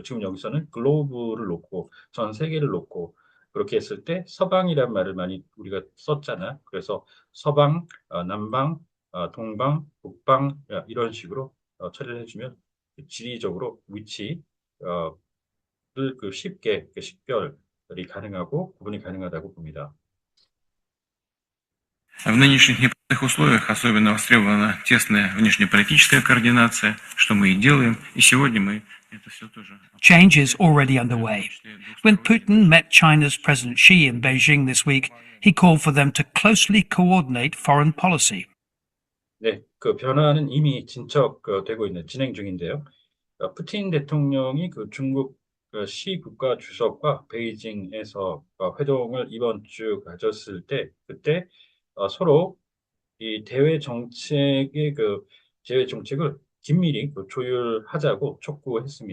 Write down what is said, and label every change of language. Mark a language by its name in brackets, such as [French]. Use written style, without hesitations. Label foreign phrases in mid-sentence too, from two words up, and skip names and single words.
[Korean] 지금 여기서는 글로브를 놓고 전 세계를 놓고 그렇게 했을 때 서방이란 말을 많이 우리가 썼잖아. 그래서 서방, 남방, 동방, 북방 이런 식으로 처리를 해주면 지리적으로 위치 를 쉽게 식별이 가능하고 구분이 가능하다고 봅니다. [Russian] В нынешних непростых условиях особенно востребована тесная внешнеполитическая координация, что мы и делаем. И сегодня мы это все тоже... [English] Change is already underway. When Putin met China's President Xi in Beijing this week, he called for them to closely coordinate foreign policy. [Korean] 네, 변화는 이미 진행 중인데요. 푸틴 대통령이 중국 시 국가 주석과 베이징에서 회동을 이번 주 가졌을 때 그때 서로 이 대외 정책을 긴밀히 조율하자고 촉구했습니다.